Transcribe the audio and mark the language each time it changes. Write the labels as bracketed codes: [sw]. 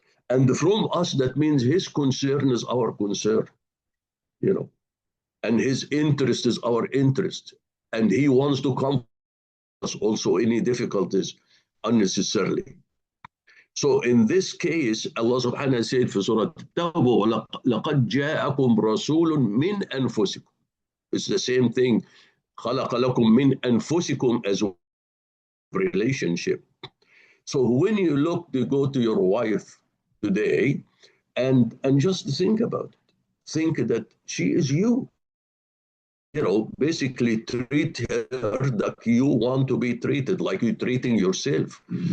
[en] And from us, that means his concern is our concern, you know, and his interest is our interest. And he wants to comfort us also any difficulties unnecessarily. So in this case, Allah subhanahu wa ta'ala said for Surah At-Tawbah, [ar] لَقَدْ جَاءَكُمْ رَسُولٌ مِّنْ أَنفُسِكُمْ. [en] It's the same thing. [ar] خَلَقَ لَكُم مِّنْ أَنفُسِكُمْ [en] as a relationship. So when you look to go to your wife today and just think about it. Think that she is you. You know, basically treat her like you want to be treated, like you're treating yourself.